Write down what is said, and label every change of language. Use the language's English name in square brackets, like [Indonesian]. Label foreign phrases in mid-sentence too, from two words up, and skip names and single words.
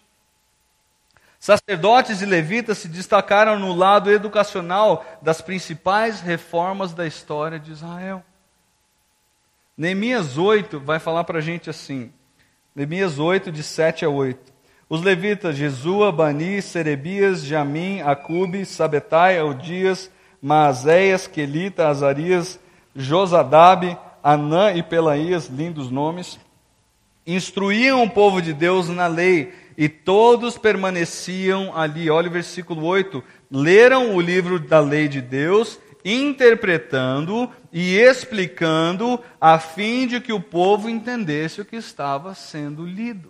[Portuguese] Sacerdotes e levitas se destacaram no lado educacional das principais reformas da história de Israel. Neemias 8 vai falar para a gente assim, Neemias 8, de 7 a 8. Os levitas, Jesua, Bani, Serebias, Jamim, Acube, Sabetai, Audias, Maazéias, Quelita, Azarias, Josadabe, Anã e Pelaías, lindos nomes, instruíam o povo de Deus na lei, e todos permaneciam ali. Olha o versículo 8. Leram o livro da lei de Deus, interpretando e explicando, a fim de que o povo entendesse o que estava sendo lido.